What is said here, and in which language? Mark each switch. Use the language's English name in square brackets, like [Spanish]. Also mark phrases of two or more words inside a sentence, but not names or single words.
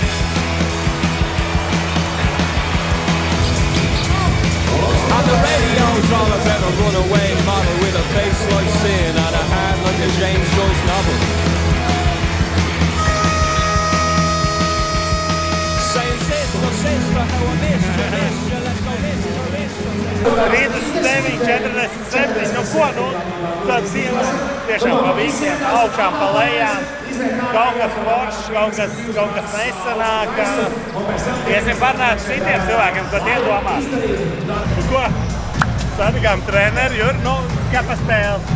[English] And the radio's all about a runaway model with a face like sin and a heart like a James Joyce novel. Saying sister, how I missed you, let's go listen. 39, 47, [Latvian] nu ko, tad bija tiešām pa visiem augšām, pa lejām, kaut kas foršs, kaut kas nesanāk. Iesim parunāt citiem cilvēkiem, ko tie domās. Nu ko, satikām treneri, Jur, kā pa spēli?